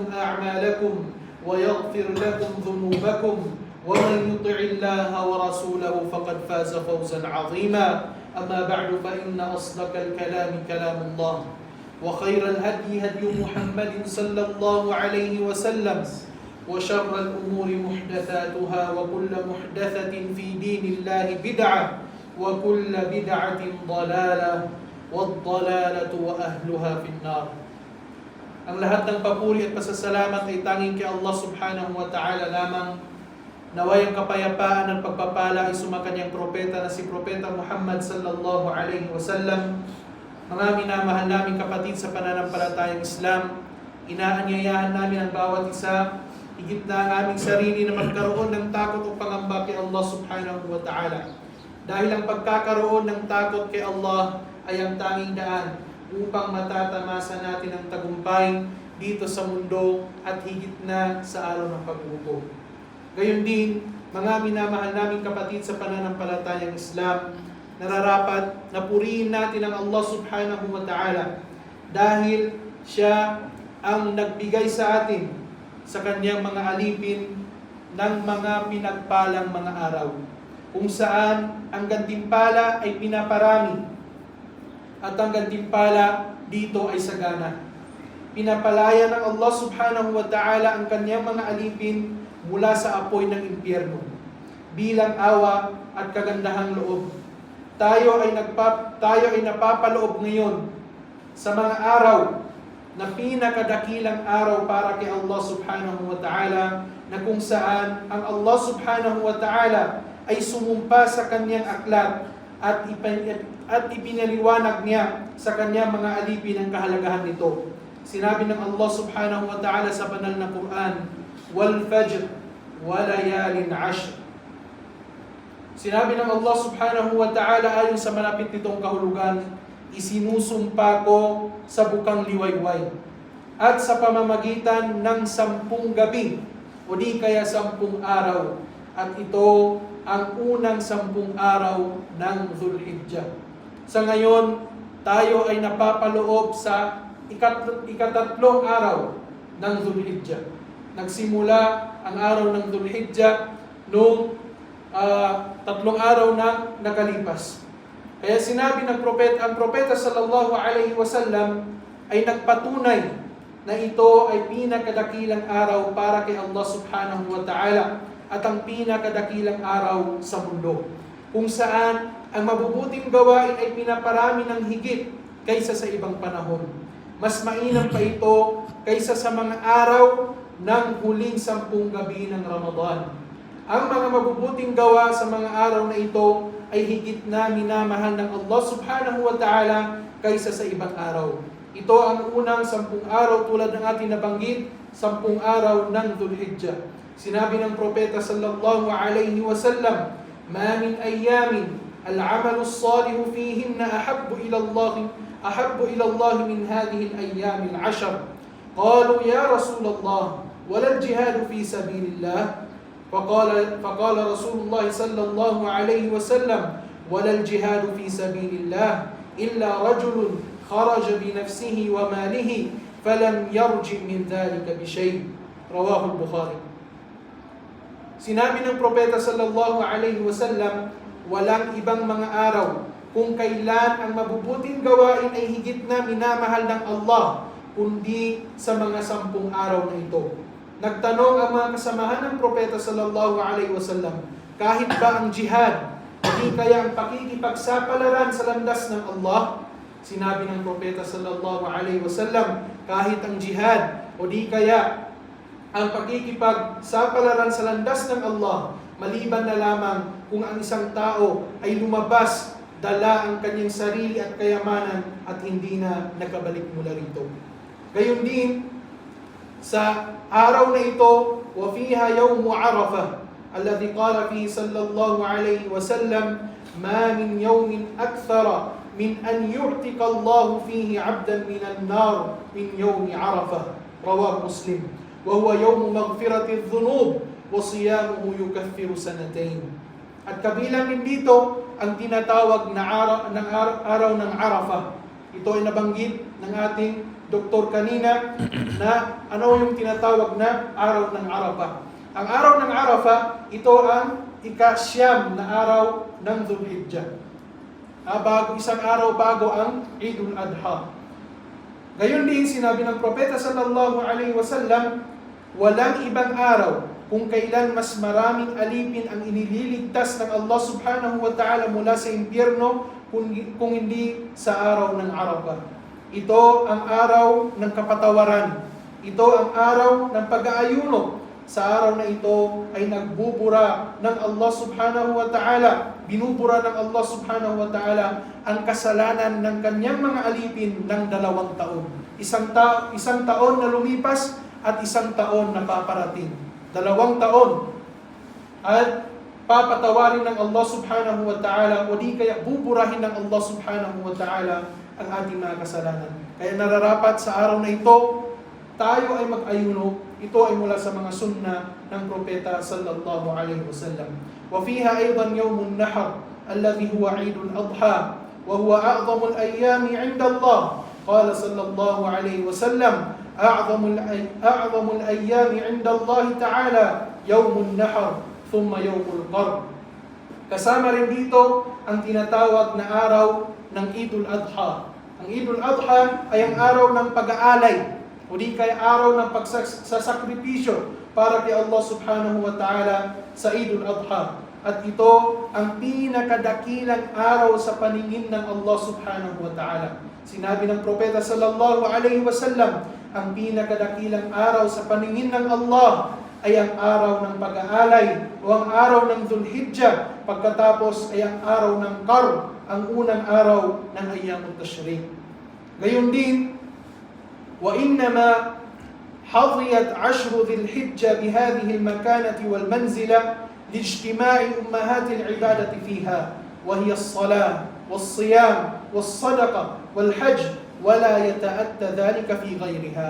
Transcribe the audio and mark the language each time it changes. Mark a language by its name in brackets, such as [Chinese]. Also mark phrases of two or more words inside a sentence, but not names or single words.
[Arabic] أعمالكم ويغفر لكم ذنوبكم ومن يطع الله ورسوله فقد فاز فوزا عظيما أما بعد فإن أصدق الكلام كلام الله وخير الهدي هدي محمد صلى الله عليه وسلم وشر الأمور محدثاتها وكل محدثة في دين الله بدعة وكل بدعة ضلالة والضلالة وأهلها في النار. [Filipino] Ang lahat ng papuri at pasasalamat ay tanging kay Allah [Arabic] سبحانه وتعالى [Filipino] lamang. Naway ang kapayapaan at pagpapala ay sumakanyang propeta na si Propeta Muhammad [Arabic] صلى الله عليه وسلم. [Filipino] Mga minamahal naming kapatid sa pananampalatayang Islam, inaanyayahan namin ang bawat isa, higit na ang aming sarili na magkaroon ng takot o pangamba kay Allah [Arabic] سبحانه وتعالى. [Filipino] Dahil ang pagkakaroon ng takot kay Allah ay ang tanging daan upang matatamasa natin ang tagumpay dito sa mundo at higit na sa araw ng paghuhukom. Gayon din, mga minamahal naming kapatid sa pananampalatayang Islam, nararapat na purihin natin ang Allah [Arabic] سبحانه وتعالى [Filipino] dahil Siya ang nagbigay sa atin sa Kanyang mga alipin ng mga pinagpalang mga araw, kung saan ang gantimpala ay pinaparami at ang gantimpala dito ay sagana. Pinapalaya ng Allah [Arabic] سبحانه وتعالى [Filipino] ang Kanyang mga alipin mula sa apoy ng impyerno bilang awa at kagandahang loob. Tayo ay napapaloob ngayon sa mga araw na pinakadakilang araw para kay Allah [Arabic] سبحانه وتعالى, [Filipino] na kung saan ang Allah [Arabic] سبحانه وتعالى [Filipino] ay sumumpa sa Kanyang aklat at ipinaliwanag niya sa Kanyang mga alipin ang kahalagahan nito. Sinabi ng Allah [Arabic] سبحانه وتعالى [Filipino] sa banal na Quran, [Arabic] والفجر وليال عشر. [Filipino] Sinabi ng Allah [Arabic] سبحانه وتعالى [Filipino] ayon sa malapit nitong kahulugan, isinusumpa ko sa bukang liwayway at sa pamamagitan ng 10 gabi o di kaya 10 araw, at ito ang unang 10 araw ng Dhul-Hijjah. Sa ngayon, tayo ay napapaloob sa ikatatlong araw ng Dhul-Hijjah. Nagsimula ang araw ng Dhul-Hijjah noong 3 araw na nakalipas. Kaya sinabi ng ang propeta [Arabic] صلى الله عليه وسلم [Filipino] ay nagpatunay na ito ay pinakadakilang araw para kay Allah [Arabic] سبحانه وتعالى [Filipino] at ang pinakadakilang araw sa mundo, kung saan ang mabubuting gawain ay pinaparami ng higit kaysa sa ibang panahon. Mas mainam pa ito kaysa sa mga araw ng huling 10 gabi ng Ramadan. Ang mga mabubuting gawa sa mga araw na ito ay higit na minamahal ng Allah [Arabic] سبحانه وتعالى [Filipino] kaysa sa ibang araw. Ito ang unang 10 araw tulad ng ating nabanggit, 10 araw ng Dhul-Hijjah. Sinabi ng propeta [Arabic] صلى الله عليه وسلم ما من أيام العمل الصالح فيهن أحب إلى الله من هذه الأيام العشر. قالوا يا رسول الله ولا الجهاد في سبيل الله فقال رسول الله صلى الله عليه وسلم ولا الجهاد في سبيل الله إلا رجل خرج بنفسه وماله فلم يرجع من ذلك بشيء رواه البخاري. [Filipino] Sinabi ng propeta [Arabic] صلى الله عليه وسلم, [Filipino] walang ibang mga araw kung kailan ang mabubuting gawain ay higit na minamahal ng Allah, kundi sa mga 10 araw na ito. Nagtanong ang mga kasamahan ng propeta [Arabic] صلى الله عليه وسلم, [Filipino] kahit ba ang jihad, hindi kaya ang pakikipagsapalaran sa landas ng Allah? Sinabi ng propeta [Arabic] صلى الله عليه وسلم, [Filipino] kahit ang jihad o di kaya ang pakikipagsapalaran sa landas ng Allah, maliban na lamang kung ang isang tao ay lumabas, dala ang kanyang sarili at kayamanan at hindi na nakabalik mula rito. Gayon din, sa araw na ito, [Arabic] وَفِيهَا يَوْمُ عَرَفَةٍ الَّذِي قَالَ فِيهِ صَلَّى اللَّهُ عَلَيْهِ وَسَلَّمَ مَا مِنْ يَوْمٍ أَكْثَرَ مِنْ أَنْ يُعْتِقَ اللَّهُ فِيهِ عَبْدًا مِنَ النَّارِ مِنْ يَوْمِ عَرَفَةٍ رواه مسلم وهو يوم مغفرة الذنوب وصيامه يكفر سنتين. [Filipino] At kabilang din dito ang tinatawag na araw ng Arafah. Ito ay nabanggit ng ating doktor kanina na ano yung tinatawag na araw ng Arafah. Ang araw ng Arafah, ito ang ika-9 na araw ng Dhul-Hijjah. Isang araw bago ang Eidul Adha. Gayon din sinabi ng propeta [Arabic] صلى الله عليه وسلم, [Filipino] walang ibang araw kung kailan mas maraming alipin ang inililigtas ng Allah [Arabic] سبحانه وتعالى [Filipino] mula sa impyerno kung hindi sa araw ng Arafah. Ito ang araw ng kapatawaran. Ito ang araw ng pag-aayuno. Sa araw na ito ay nagbubura ng Allah [Arabic] سبحانه وتعالى, [Filipino] binubura ng Allah [Arabic] سبحانه وتعالى [Filipino] ang kasalanan ng kanyang mga alipin ng 2 taon. Isang taon na lumipas at 1 taon na paparating. 2 taon. At papatawarin ng Allah [Arabic] سبحانه وتعالى [Filipino] o di kaya buburahin ng Allah [Arabic] سبحانه وتعالى [Filipino] ang ating mga kasalanan. Kaya nararapat sa araw na ito, tayo ay mag-ayuno. Ito ay mula sa mga sunna ng propeta [Arabic] صلى الله عليه وسلم. وفيها أيضا يوم النحر الذي هو عيد الأضحى وهو أعظم الأيام عند الله. قال صلى الله عليه وسلم أعظم الأيام عند الله تعالى يوم النحر ثم يوم القر. [Filipino] Kasama rin dito ang tinatawag na araw ng Eidul Adha. Ang Eidul Adha ay ang araw ng pag-aalay o di kaya araw ng pagsasakripisyo para kay Allah [Arabic] سبحانه وتعالى [Filipino] sa Eidul Adha. At ito ang pinakadakilang araw sa paningin ng Allah [Arabic] سبحانه وتعالى. [Filipino] Sinabi ng propeta [Arabic] صلى الله عليه وسلم, [Filipino] ang pinakadakilang araw sa paningin ng Allah ay ang araw ng pag-aalay o ang araw ng Dhul-Hijjah, pagkatapos ay ang araw ng Qarn, ang unang araw ng Ayyamut Tashriq. Gayon din, [Arabic] وإنما حظيت 10 ذي الحجة بهذه المكانة والمنزلة لاجتماع أمهات العبادة فيها وهي الصلاة والصيام والصدقة والحج ولا يتأتى ذلك في غيرها.